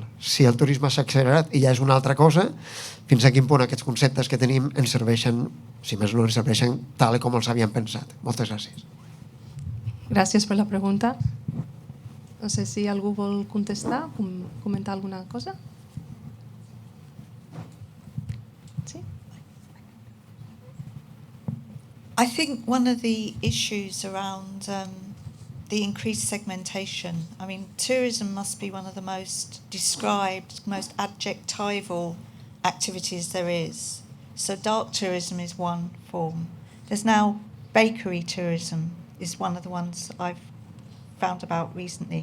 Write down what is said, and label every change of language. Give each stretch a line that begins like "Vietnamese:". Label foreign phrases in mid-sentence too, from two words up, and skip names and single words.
Catalan: Si el turisme s'ha accelerat i ja és una altra cosa, fins a quin punt aquests conceptes que tenim ens serveixen, si més no ens serveixen tal com els havíem pensat. Moltes gràcies. Gràcies per la pregunta. No sé si algú vol contestar, comentar alguna cosa. Sí?
English: I think one of the issues around the increased segmentation, I mean, tourism must be one of the most described, most adjectival activities there is. So dark tourism is one form. There's now bakery tourism is one of the ones I've found about recently.